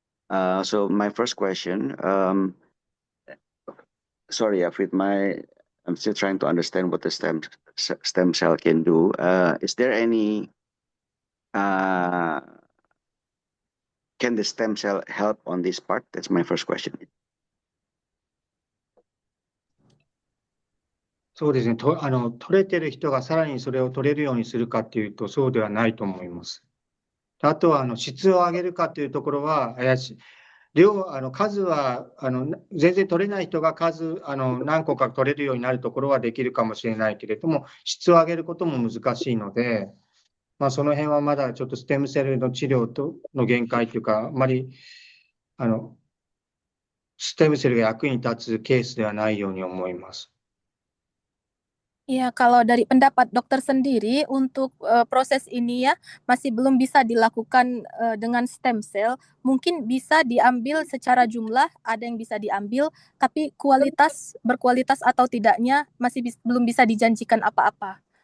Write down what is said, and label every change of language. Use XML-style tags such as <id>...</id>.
<en>So my first question, sorry, I'm still trying to understand what the stem cell can do. Is there any, can the stem cell help on this part? That's my first question.</en> <ja>そうですね。取れてる人がさらにそれを取れるようにするかっていうと、そうではないと思います。あとは、質を上げるかっていうところは怪しい。数は、全然取れない人が何個か取れるようになるところはできるかもしれないけれども、質を上げることも難しいので、その辺はまだちょっとステムセルの治療の限界というか、あまり、ステムセルが役に立つケースではないように思います。</ja> <id>Iya, kalau dari pendapat dokter sendiri untuk proses ini ya masih belum bisa dilakukan dengan stem cell. Mungkin bisa diambil secara jumlah, ada yang bisa diambil, tapi berkualitas atau tidaknya masih belum bisa dijanjikan apa-apa.</id>